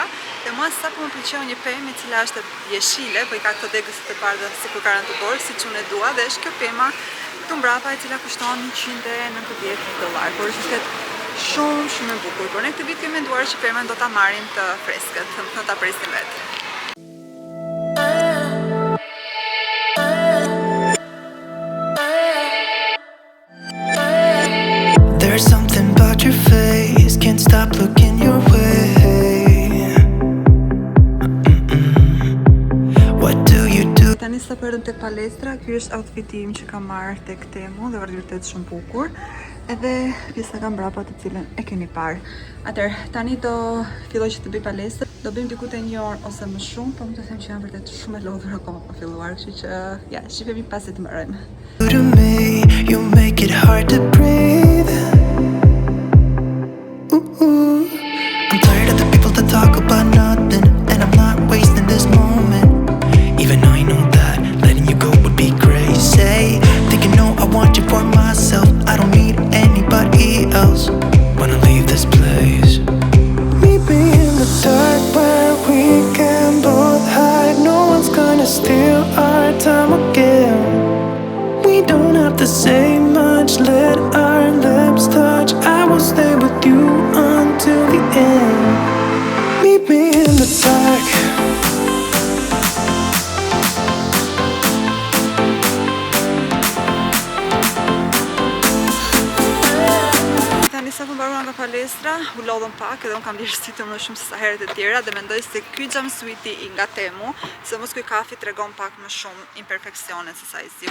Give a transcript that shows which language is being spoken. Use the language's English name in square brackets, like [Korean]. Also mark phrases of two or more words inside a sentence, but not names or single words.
[Albanian] Dhe mua sapo më pëlqeu një pemë e cila është jeshile, po i ka këto degës të bardha sikur ka rënë të dorë, siç unë e dua, dhe është kjo pema këtu mbrapa e cila kushton $190, por është vërtet shumë e bukur. Por ne këtë vit kemi menduar që pemën do ta marrim të freskët, do ta presim vetë. [English] There's something about your face, can't stop looking your way. What do you do? [Albanian] Tani sa përëm tek palestra, ky është outfiti im që kam marrë tek Temu dhe vërtet shumë bukur. Edhe pjesa ka mbrapa të cilën e keni parë. Atëherë, tani do filloj që të bëj palestër. Do bëjmë diku te 1 orë ose më shumë, por më të them që jam vërtet shumë e lodhur akoma pa filluar, kështu që ja, shihemi pasi të mbarojmë. [English] To me, you make it hard to breathe. I'm tired of the people that talk about nothing, and I'm not wasting this moment. Even though I know that letting you go would be crazy. Thinking no, I want you for myself. I don't need anybody else. Wanna leave this place. Meet me in the dark where we can both hide. No one's gonna steal our time again. We don't have to say much, let our lips touch. I will stay with you until the end. Meet me in the dark. [Albanian] Tani sa mbaruam nga palestra, u lodhëm pak edhe unë kam lirë sytë më shumë se sa herët e tjera dhe mendoj se ky jumpsuiti i nga Temu, se mos ky kafi tregon pak më shumë imperfeksione se sa i ziu.